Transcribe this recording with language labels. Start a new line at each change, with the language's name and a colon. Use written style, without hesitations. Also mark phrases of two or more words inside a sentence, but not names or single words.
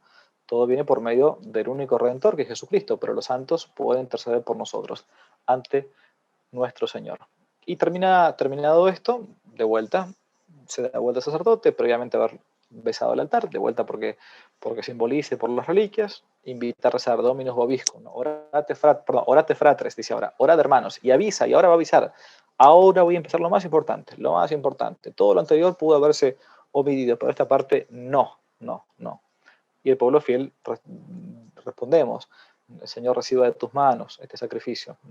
Spanish: Todo viene por medio del único Redentor, que es Jesucristo, pero los santos pueden interceder por nosotros ante nuestro Señor. Y terminado esto, de vuelta, se da vuelta al sacerdote, previamente haber besado el altar, de vuelta porque simbolice por las reliquias, invita a rezar
Latin: Dominus vobiscum,
Spanish: ¿no?
Latin: Orate fratres,
Spanish: dice ahora, orad hermanos, y avisa, y ahora va a avisar. Ahora voy a empezar lo más importante. Todo lo anterior pudo haberse omitido, pero esta parte no. Y el pueblo fiel respondemos: el Señor reciba de tus manos este sacrificio.